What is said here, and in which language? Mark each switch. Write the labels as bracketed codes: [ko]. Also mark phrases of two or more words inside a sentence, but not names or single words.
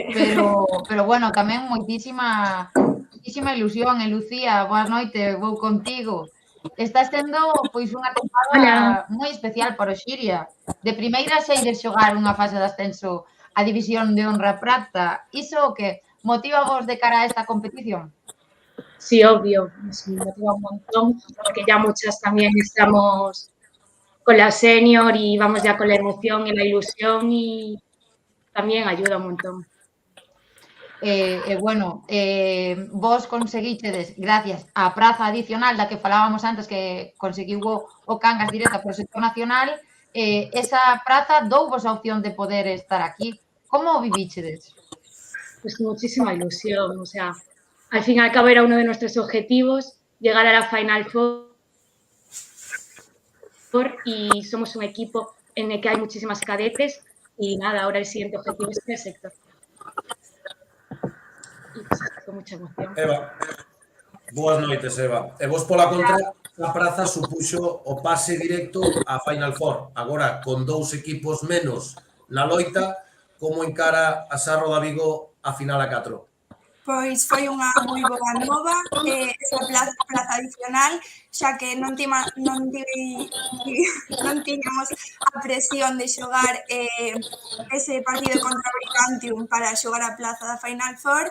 [gl] pero bueno, tamén moitísima ilusión. E Lucía, boas noites, vou contigo. Está sendo pois unha temporada moi especial para o Xiria. De primeira xa ides xogar unha fase de ascenso a División de Honra Prata. Iso que motiva vos de cara a esta competición? [es] Sí, obvio, nos motiva un montón, porque ya muchas también estamos con la senior y vamos ya con la emoción y la ilusión y también ayuda un montón. [gl] Bueno, vos conseguistedes, gracias á praza adicional da que falábamos antes, que conseguiu o Cangas directa por sector nacional, esa praza douvos a opción de poder estar aquí. Como o vivíchedes? [es] Pues muchísima ilusión, o sea, al fin y al cabo era uno de nuestros objetivos, llegar a la Final Four, y somos un equipo en el que hay muchísimas cadetes y nada, ahora el siguiente objetivo es el sector. Y pues, con mucha emoción. [gl] Eva, boas noites, Eva. E vos pola contra, a praza supuxo o pase directo a Final Four. Agora, con 2 equipos menos na loita, como encara a Sarro da Vigo a final a 4? Pois foi unha moi boa nova esa praza adicional, xa que non tiñamos a presión de xogar ese partido contra Brigantium para xogar a plaza da Final Four.